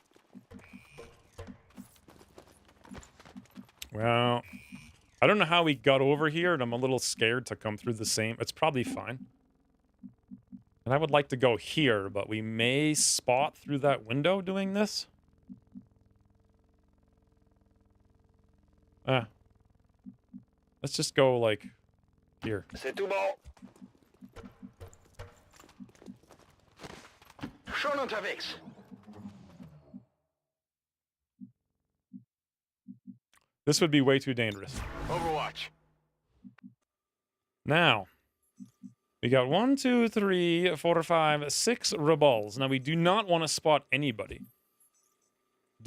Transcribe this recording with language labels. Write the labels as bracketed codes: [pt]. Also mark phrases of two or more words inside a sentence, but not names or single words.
[en] Well, I don't know how we got over here, and I'm a little scared to come through the same... It's probably fine. And I would like to go here, but we may spot through that window doing this. Let's just go, like, here. [fr] C'est tout bon. [de] Schon unterwegs. [en] This would be way too dangerous. Overwatch. Now, we got 1, 2, 3, 4, 5, 6 rebels. Now, we do not want to spot anybody.